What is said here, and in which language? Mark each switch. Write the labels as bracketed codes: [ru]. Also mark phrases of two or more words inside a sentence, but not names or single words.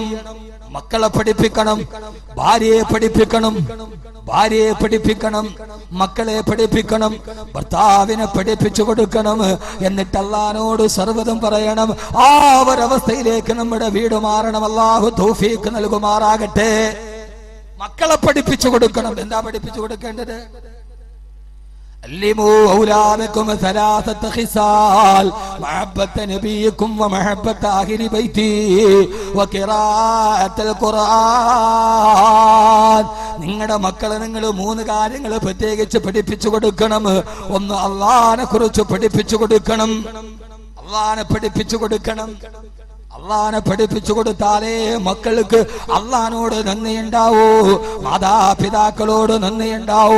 [ml] മക്കളെ പഠിപ്പിക്കണം, ഭാര്യയെ പഠിപ്പിക്കണം, മക്കളെ പഠിപ്പിക്കണം, ഭർത്താവിനെ പഠിപ്പിച്ചു കൊടുക്കണം. എന്നിട്ട് അല്ലാഹുവോട് സർവ്വതും പറയണം. ആ ഒരവസ്ഥയിലേക്ക് നമ്മുടെ വീട് മാറണം. അല്ലാഹു തൗഫീഖ് നൽകുമാറാകട്ടെ. മക്കളെ പഠിപ്പിച്ചു കൊടുക്കണം. എന്താ പഠിപ്പിച്ചു കൊടുക്കേണ്ടത്? [ar] علموا أولادكم 3 خصال محبة نبيكم ومحبة أهل بيتي وقراءة القرآن. [ml] നിങ്ങളുടെ മക്കളെ നിങ്ങൾ 3 കാര്യങ്ങൾ പ്രത്യേകിച്ച് പഠിപ്പിച്ചു കൊടുക്കണം. ഒന്ന്, അല്ലാഹുവിനെ കുറിച്ച് പഠിപ്പിച്ചു കൊടുക്കണം. അല്ലാഹുവിനെ പഠിപ്പിച്ചു കൊടുത്താലേ മക്കൾക്ക് അല്ലാഹുവിനോട് നന്ദിയുണ്ടാവൂ, മാതാപിതാക്കളോട് നന്ദിയുണ്ടാവൂ.